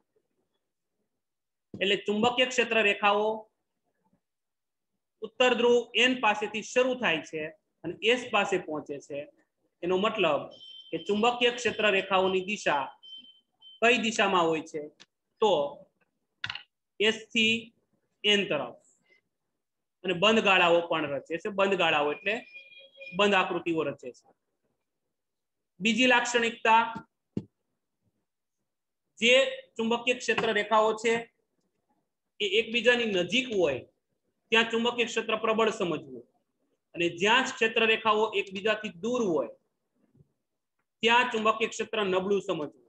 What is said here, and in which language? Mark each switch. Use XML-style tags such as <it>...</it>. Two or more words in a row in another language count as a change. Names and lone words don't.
<gu>એટલે ચુંબકીય ક્ષેત્ર રેખાઓ ઉત્તર ધ્રુવ એન પાસેથી શરૂ થાય છે અને એસ પાસે પહોંચે છે। એનો મતલબ કે ચુંબકીય ક્ષેત્ર રેખાઓની દિશા કઈ દિશામાં હોય છે તો એસ થી એન તરફ। અને બંધ ગાળાઓ પણ રચે છે। બંધ ગાળાઓ એટલે બંધ આકૃતિઓ રચે છે. બીજી લાક્ષણિકતા જે ચુંબકીય ક્ષેત્ર રેખાઓ છે એ એકબીજાની નજીક હોય ત્યાં ચુંબકીય ક્ષેત્ર પ્રબળ સમજવું અને જ્યાં ક્ષેત્ર રેખાઓ એકબીજાથી દૂર હોય ત્યાં ચુંબકીય ક્ષેત્ર નબળું સમજવું।</gu>